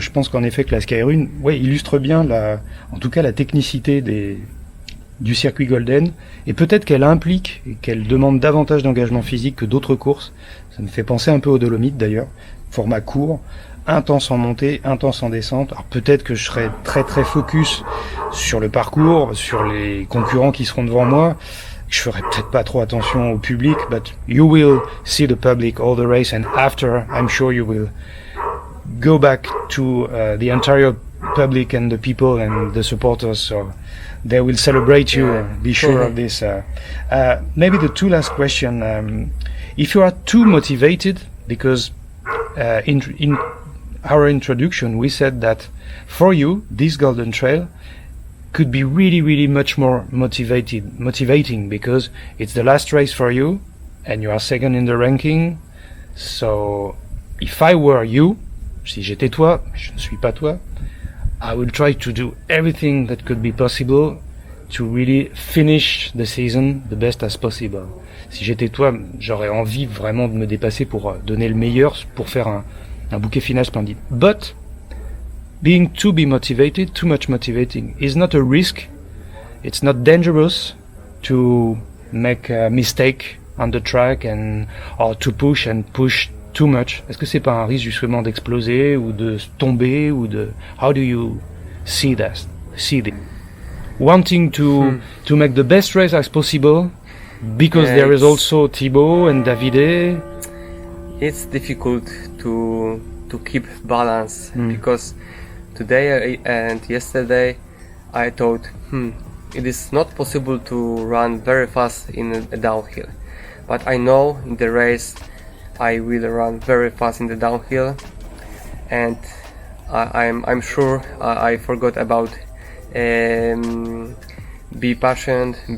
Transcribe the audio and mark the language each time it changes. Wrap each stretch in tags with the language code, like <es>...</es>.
<fr>Je pense qu'en effet que la Skyrun, illustre bien en tout cas la technicité du circuit Golden, et peut-être qu'elle implique et qu'elle demande davantage d'engagement physique que d'autres courses. Ça me fait penser un peu aux Dolomites d'ailleurs, format court, intense en montée, intense en descente. Alors peut-être que je serai très très focus sur le parcours, sur les concurrents qui seront devant moi. Je ferai peut-être pas trop attention au public,</fr> <en>but you will see the public all the race, and after I'm sure you will go back to the entire public and the people and the supporters, so they will celebrate you. Be sure of this. Maybe the two last question. If you are too motivated, because in our introduction we said that for you this Golden Trail could be really, really much more motivating, because it's the last race for you and you are second in the ranking. So if I were you,</en> <fr>si j'étais toi, je ne suis pas toi,</fr> <en>I would try to do everything that could be possible to really finish the season the best as possible.</en> <fr>Si j'étais toi, j'aurais envie vraiment de me dépasser pour donner le meilleur, pour faire un bouquet final splendide.</fr> <en>But being too much motivating is not a risk. It's not dangerous to make a mistake on the track or to push too much?</en> <fr>Est-ce que c'est pas un risque justement d'exploser ou de tomber ou de</fr> <en>how do you see that? Wanting to make the best race as possible because there is also Thibaut and Davide. It's difficult to keep balance because today and yesterday I thought it is not possible to run very fast in a downhill, but I know in the race I will run very fast in the downhill, and I'm sure I forgot about be patient,</en>